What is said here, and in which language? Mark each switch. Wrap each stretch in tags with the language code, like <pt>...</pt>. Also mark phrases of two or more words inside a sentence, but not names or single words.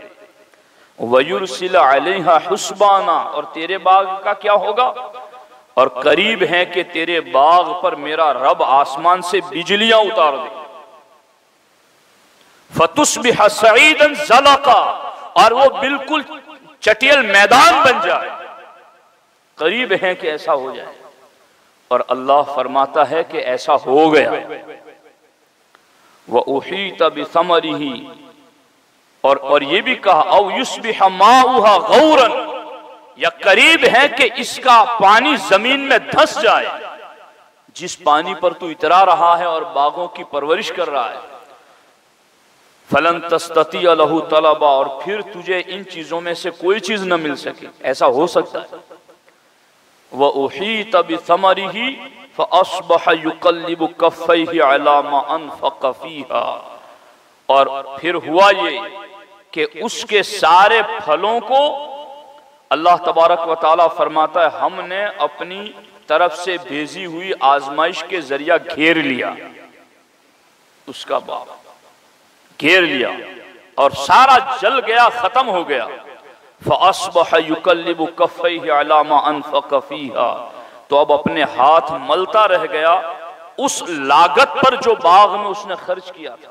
<ar>ويرسل عليها حسبانا,</ar> <hi>और तेरे बाग का क्या होगा, और करीब है कि तेरे बाग पर मेरा रब आसमान से बिजलियां उतार दे।</hi> <ar>فتصبح صعيدا زلقا,</ar> <hi>और वो बिल्कुल चटियल मैदान बन जाए। करीब है कि ऐसा हो जाए। और अल्लाह फरमाता है कि ऐसा हो गया।</hi> <ar>وأحيط بثمره,</ar> <hi>और ये भी कहा</hi> <ar>أو يصبح ماؤها غورا,</ar> <hi>या करीब है कि इसका पानी जमीन में धंस जाए। जिस पानी पर तू इतरा रहा है और बागों की परवरिश कर रहा है,</hi> <ar>فلن تستطيع له طلبا,</ar> <hi>और फिर तुझे इन चीजों में से कोई चीज न मिल सके, ऐसा हो सकता है।</hi> <ar>وأحيط بثمره فأصبح يقلب كفيه على ما أنفق فيها,</ar> <hi>और फिर हुआ ये कि उसके सारे फलों को</hi> <ar>الله تبارك وتعالى</ar> <hi>फरमाता है हमने अपनी तरफ से भेजी हुई आजमाइश के जरिया घेर लिया। उसका बाग घेर लिया और सारा जल गया, खत्म हो गया।</hi> <ar>فأصبح يقلب كفيه على ما أنفق فيها,</ar> <hi>तो अब अपने हाथ मलता रह गया उस लागत पर जो बाग में उसने खर्च किया था।</hi>